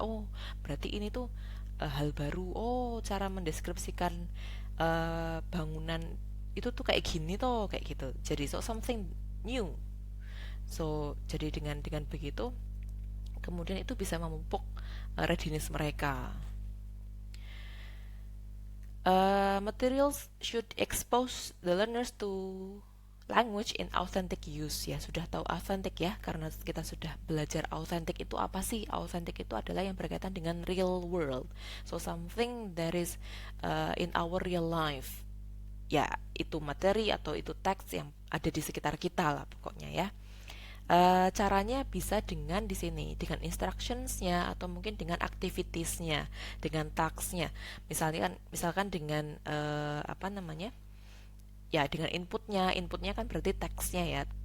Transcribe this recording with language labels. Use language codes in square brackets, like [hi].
[id] Oh, berarti ini tuh hal baru. Oh, cara mendeskripsikan bangunan itu tuh kayak gini toh, kayak gitu. Jadi [en] so something new. [id] So, jadi dengan begitu kemudian itu bisa memupuk readiness mereka. [en] Materials should expose the learners to language in authentic use. [id] Ya, sudah tahu authentic ya, karena kita sudah belajar authentic itu apa sih? Authentic itu adalah yang berkaitan dengan [en] real world. So something that is in our real life. [id] Ya, itu materi atau itu teks yang ada di sekitar kita lah pokoknya ya. Caranya bisa dengan di sini dengan instructionsnya atau mungkin dengan activitiesnya, dengan tasknya. Misalkan dengan apa namanya? Ya dengan inputnya kan berarti teksnya ya.